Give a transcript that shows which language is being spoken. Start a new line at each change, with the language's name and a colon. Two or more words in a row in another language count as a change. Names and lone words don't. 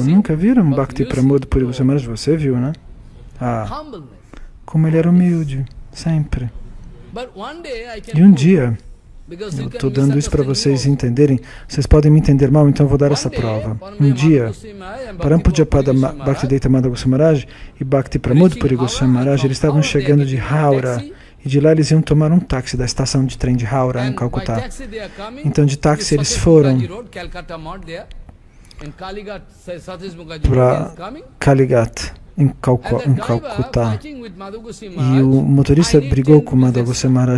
Portuguese: Nunca viram Bhakti Pramod Puri Goswami Maharaj? Você viu, né? Ah, como ele era humilde, sempre. E um dia, eu estou dando isso para vocês entenderem, vocês podem me entender mal, então eu vou dar essa prova. Um dia, Parampujapada Bhaktivedanta Madhava Goswami Maharaj e Bhakti Pramod Puri Goswami Maharaj, eles estavam chegando de Howrah, e de lá eles iam tomar um táxi da estação de trem de Howrah, em Calcutá. Então de táxi eles foram para Kalighat, em Calcutá. E o motorista brigou com Madhava Goswami Maharaj.